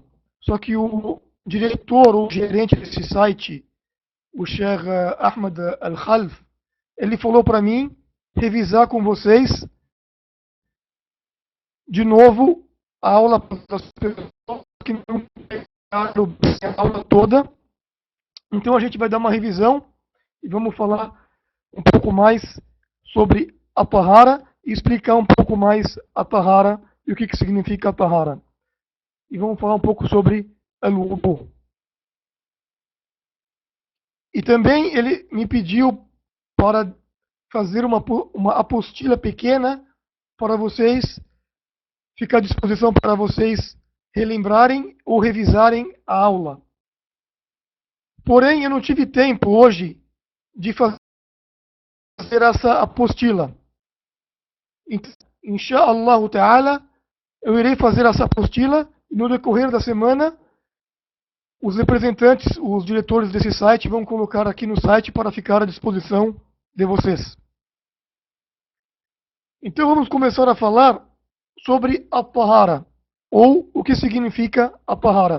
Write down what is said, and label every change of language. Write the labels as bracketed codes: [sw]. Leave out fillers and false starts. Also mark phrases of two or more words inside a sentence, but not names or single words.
[pt] Só que o diretor ou gerente desse site, o Sheikh Ahmed Al-Khalf, ele falou para mim revisar com vocês de novo a aula das pessoas que não pegaram a aula toda. Então a gente vai dar uma revisão e vamos falar um pouco mais sobre a tahara e explicar um pouco mais a tahara e o que significa a tahara. E vamos falar um pouco sobre al-wudu. E também ele me pediu para fazer uma apostila pequena para vocês, ficar à disposição para vocês relembrarem ou revisarem a aula. Porém, eu não tive tempo hoje de fazer essa apostila. [ar] إن شاء الله تعالى, [pt] eu irei fazer essa apostila e no decorrer da semana os representantes, os diretores desse site vão colocar aqui no site para ficar à disposição de vocês. Então vamos começar a falar sobre a tahara, ou o que significa a tahara.